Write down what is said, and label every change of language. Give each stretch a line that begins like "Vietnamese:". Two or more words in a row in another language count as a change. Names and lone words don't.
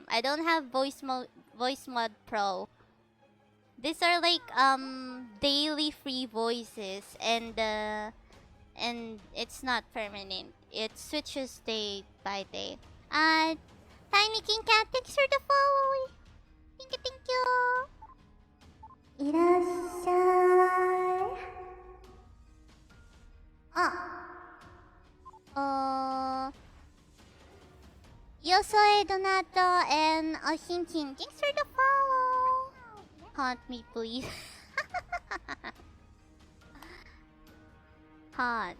English: I don't have voice mod pro. These are like daily free voices, and it's not permanent. It switches day by day. Tiny King Cat, thanks for the following. Thank you.
Spanish: いらっしゃい。Yo soy Donato and Hinkin.
English: Thanks for the follow. Haunt me, please. Haunt.